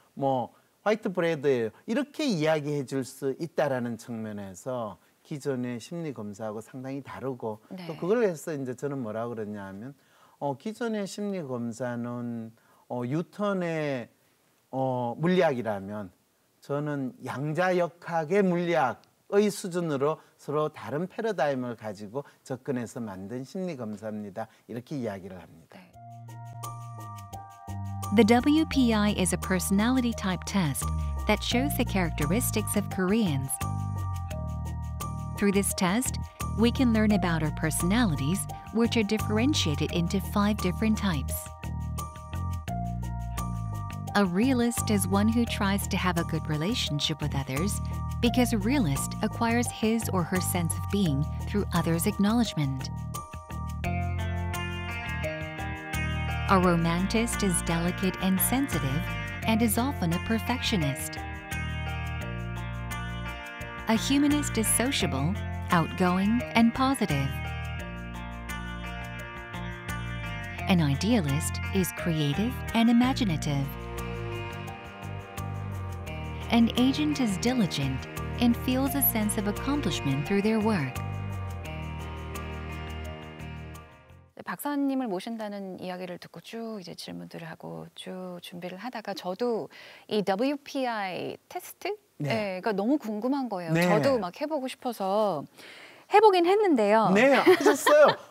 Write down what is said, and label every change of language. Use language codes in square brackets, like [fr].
[ko] 뭐 화이트 브레드예요. 이렇게 이야기해 줄 수 있다라는 측면에서 기존의 심리 검사하고 상당히 다르고 또 그걸 해서 이제 저는 뭐라고 그러냐 하면 기존의 심리 검사는 뉴턴의 물리학이라면 저는 양자역학의 물리학의 수준으로 서로 다른 패러다임을 가지고 접근해서 만든 심리 검사입니다. 이렇게 이야기를 합니다. [en] The WPI is a personality type test that shows the characteristics of Koreans. Through this test, we can learn about our personalities, which are differentiated into 5 different types. A realist is one who tries to have a good relationship with others because a realist acquires his or her sense of being through others' acknowledgement. A romantist is delicate and sensitive and is often a perfectionist. A humanist is sociable, outgoing, and positive. An idealist is creative and imaginative. An agent is diligent and feels a sense of accomplishment through their work. [ko] 박사님을 모신다는 이야기를 듣고 쭉 이제 질문들을 하고 쭉 준비를 하다가 저도 이 WPI 테스트? 네. 가 너무 궁금한 거예요. 네. 저도 막 해보고 싶어서 해보긴 했는데요. 네, 하셨어요.